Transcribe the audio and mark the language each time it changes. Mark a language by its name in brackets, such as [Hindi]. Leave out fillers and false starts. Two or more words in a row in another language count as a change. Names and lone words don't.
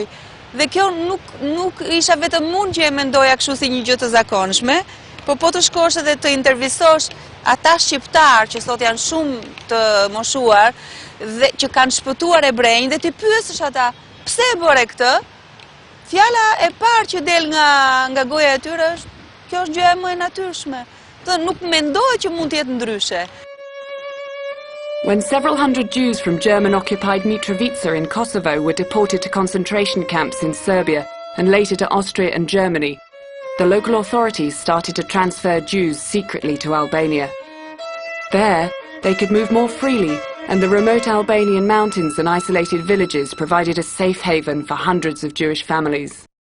[Albanian] Dhe kjo nuk isha vetëm unë që e mendoja kështu si një gjë të zakonshme, po të shkosh edhe të intervistosh ata shqiptar që sot janë shumë të moshuar dhe që kanë shpëtuar ebrenj dhe ti pyesësh ata pse e bëre këtë, fjala e parë që del nga goja e tyre është kjo është gjëja më e natyrshme. Nuk mendoj që mund të jetë ndryshe. [English] When several hundred Jews from German-occupied Mitrovica in Kosovo were deported to concentration camps in Serbia and later to Austria and Germany, the local authorities started to transfer Jews secretly to Albania. There, they could move more freely, and the remote Albanian mountains and isolated villages provided a safe haven for hundreds of Jewish families.